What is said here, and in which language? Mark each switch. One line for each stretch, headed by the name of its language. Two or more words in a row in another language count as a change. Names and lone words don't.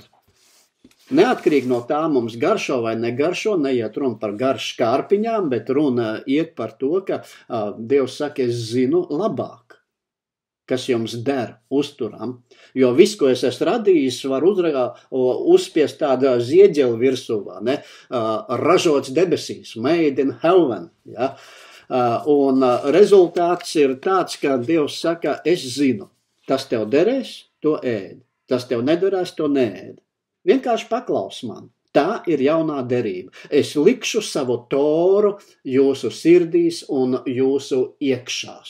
Latvian: Neatkarīgi no tā mums garšo vai negaršo, neiet runa par garšu kārpiņām, bet runa iet par to, ka Dievs saka, es zinu labāk, kas jums der uzturam. Jo viss, ko es esmu radījis, var uzspiest tādā zieģeli virsū, ne? Ražots debesīs,
English: made in heaven.
Latvian: Ja? Un rezultāts ir tāds, ka Dievs saka, es zinu, tas tev derēs, to ēd, tas tev nederēs, to neēd. Vienkārši paklaus man. Tā ir jaunā derība. Es likšu savu Toru jūsu sirdīs un jūsu iekšās.